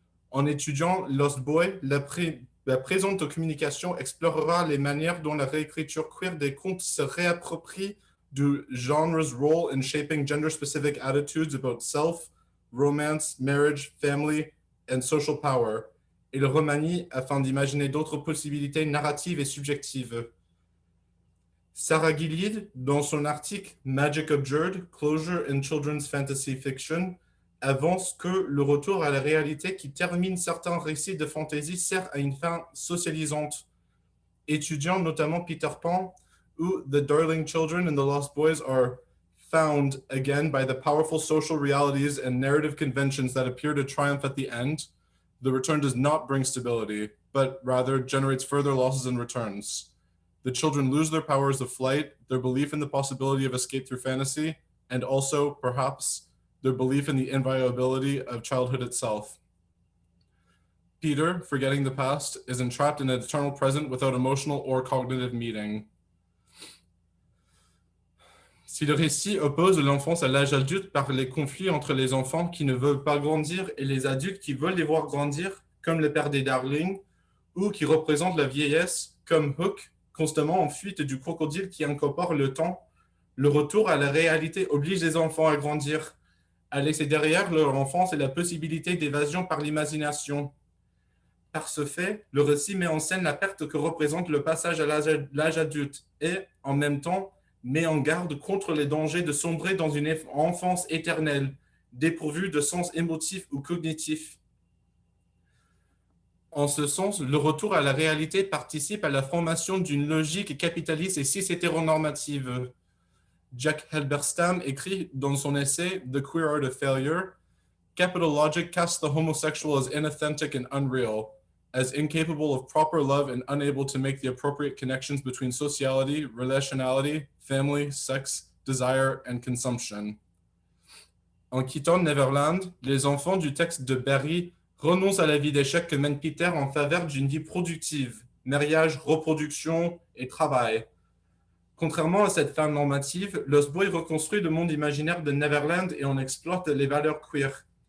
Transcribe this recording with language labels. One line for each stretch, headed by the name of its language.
French: En étudiant Lost Boy, la présente communication explorera les manières dont la réécriture queer des contes se réapproprie du
English: genre's role in shaping gender-specific attitudes about self, romance, marriage, family, and social power,
French: et le remanie afin d'imaginer d'autres possibilités narratives et subjectives. Sarah Gilead, dans son article Magic Abjured, Closure in Children's Fantasy Fiction, avance que le retour à la réalité qui termine certains récits de fantasy sert à une fin socialisante. Étudiant notamment Peter Pan, où
English: The Darling Children and the Lost Boys are found again by the powerful social realities and narrative conventions that appear to triumph at the end, the return does not bring stability, but rather generates further losses and returns. The children lose their powers of flight, their belief in the possibility of escape through fantasy, and also, perhaps, their belief in the inviolability of childhood itself. Peter, forgetting the past, is entrapped in an eternal present without emotional or cognitive meaning.
French: Si le récit oppose l'enfance à l'âge adulte par les conflits entre les enfants qui ne veulent pas grandir et les adultes qui veulent les voir grandir, comme le père des Darling, ou qui représentent la vieillesse, comme Hook, constamment en fuite du crocodile qui incorpore le temps, le retour à la réalité oblige les enfants à grandir, à laisser derrière leur enfance et la possibilité d'évasion par l'imagination. Par ce fait, le récit met en scène la perte que représente le passage à l'âge adulte et, en même temps, met en garde contre les dangers de sombrer dans une enfance éternelle, dépourvue de sens émotif ou cognitif. En ce sens, le retour à la réalité participe à la formation d'une logique capitaliste et cis-hétéronormative.
English: Jack Halberstam
French: écrit dans son essai
English: The Queer Art of Failure, Capital Logic casts the homosexual as inauthentic and unreal, as incapable of proper love and unable to make the appropriate connections between sociality, relationality, family, sex, desire, and consumption.
French: En quittant Neverland, les enfants du texte de Barry renoncent à la vie d'échec que mène Peter en faveur d'une vie productive, mariage, reproduction et travail. Contrairement à cette femme normative, Lost Boy reconstruit le monde imaginaire de Neverland et en exploite les valeurs queer.